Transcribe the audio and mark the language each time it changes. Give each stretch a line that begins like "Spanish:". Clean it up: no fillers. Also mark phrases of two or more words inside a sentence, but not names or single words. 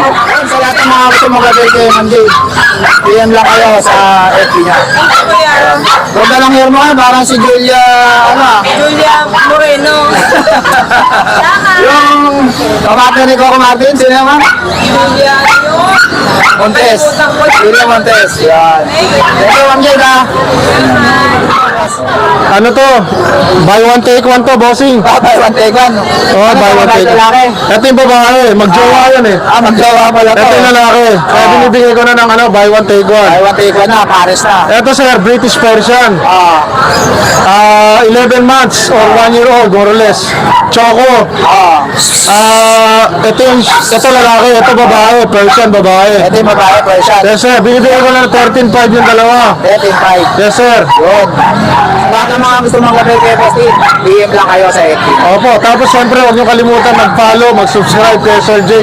Filipino: Sa lahat ng mga gusto mag-avail kayo, Ma'am Jade, PM lang kayo sa FB niya. Kuya, Ganda lang hair mo parang si Julia, ano ah. Julia Moreno. Yung kapatid ni Coco Martin, sino naman? Julia yun. Montes. Julia Montes. Yan.
English: Thank you,
Filipino: Ma'am Jade ah. Ano to?
English: Buy one take one to, bossing. Buy one, take one. Oh, buy one take one.
Filipino: Lalaki. Ito yung babae, magjowa yan eh. Magjawa pala to. Ito yung lalaki. Kaya binibigay ko na ng ano,
English: buy one take one. Buy one, take one na, Paris na.
Filipino: Ito sir,
English: British Persian. 11 months or 1 year old, more or less. Choco.
Filipino: Ito lalaki, ito babae, Persian babae. Ito yung babae, Persian.
English: Yes sir,
Filipino: binibigay ko na ng 13.5 yung dalawa. 13.5.
English: Yes sir.
Filipino: Yun. Baka mga gusto mag-avail kayo, Boss Steve, PM lang kayo sa FB. Opo, tapos siyempre huwag niyo kalimutan mag-follow, mag-subscribe kay Sir J.